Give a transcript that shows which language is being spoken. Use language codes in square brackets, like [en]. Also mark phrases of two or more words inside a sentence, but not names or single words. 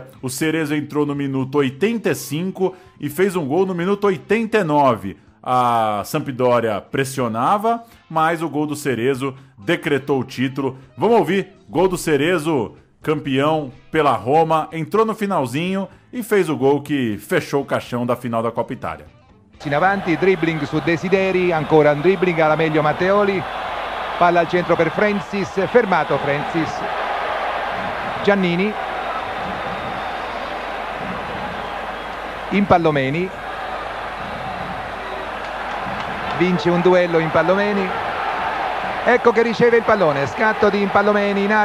[pt] O Cerezo entrou no minuto 85 e fez um gol no minuto 89. A Sampdoria pressionava, mas o gol do Cerezo decretou o título. Vamos ouvir, gol do Cerezo, campeão pela Roma, entrou no finalzinho e fez o gol que fechou o caixão da final da Copa Itália. [it] In avanti, dribbling su Desideri, ancora un dribbling, alla meglio Matteoli, palla al centro per Francis, fermato Francis, Giannini, Impallomeni, vince un duello Impallomeni, ecco che riceve il pallone, scatto di Impallomeni in